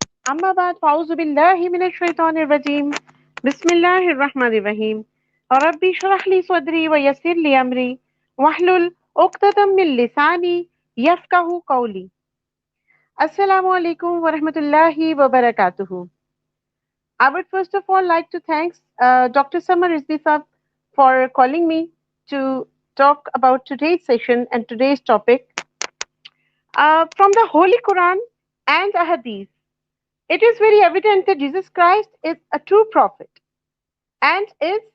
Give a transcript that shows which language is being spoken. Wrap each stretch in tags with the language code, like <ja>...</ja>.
<ar>أما بعد فأعوذ بالله من الشيطان الرجيم. بسم الله الرحمن الرحيم. ربي اشرح لي صدري ويسر لي أمري واحلل عقدة من لساني يفقهوا قولي. Assalamu alaikum wa rahmatullahi wa barakatuhu.</ar> <en>I would first of all like to thank Dr. Samar Rizvi Sahab for calling me to talk about today's session and today's topic. From the Holy Quran and the Hadith, it is very evident that Jesus Christ is a true prophet and is</en>